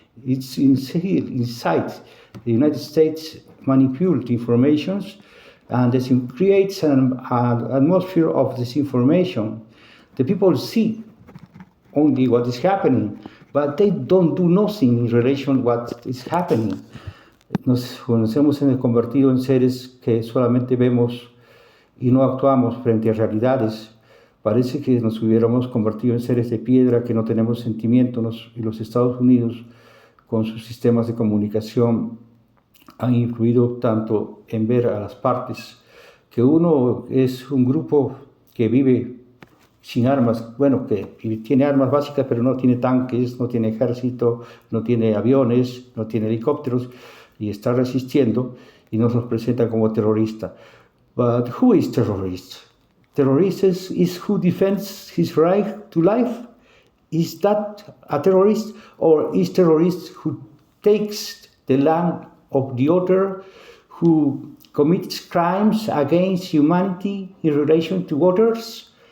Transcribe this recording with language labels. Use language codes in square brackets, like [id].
[en] It's inside. The United States manipulates information, and this creates an atmosphere of disinformation. The people see only what is happening, but they don't do nothing in relation to what is happening. [es] Nos hemos convertido en seres que solamente vemos y no actuamos frente a realidades. Parece que nos hubiéramos convertido en seres de piedra, que no tenemos sentimientos, y los Estados Unidos, con sus sistemas de comunicación, han influido tanto en ver a las partes que uno es un grupo que vive sin armas, bueno, que tiene armas básicas, pero no tiene tanques, no tiene ejército, no tiene aviones, no tiene helicópteros, y está resistiendo, y nos los presenta como terrorista. [en] But who is terrorist? Terrorist is who defends his right to life. Is that a terrorist? Or is terrorist who takes the land of the other, who commits crimes against humanity in relation to others?